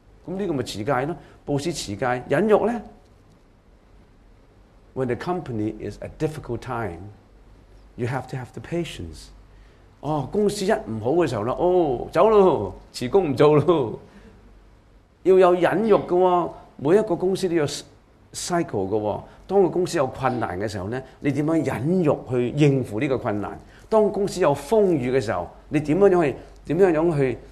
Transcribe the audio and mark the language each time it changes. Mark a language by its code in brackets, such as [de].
[zh] 那這個就持戒，布施持戒。忍辱呢， [en] When the company is a difficult time, you have to have the patience. [zh] 哦、公司一不好的時候，哦，走了，辭工不做了，要有忍辱的、哦、每一個公司都有 cycle 的、哦、當個公司有困難的時候，你怎樣忍辱去應付這個困難，當公司有風雨的時候，你怎樣去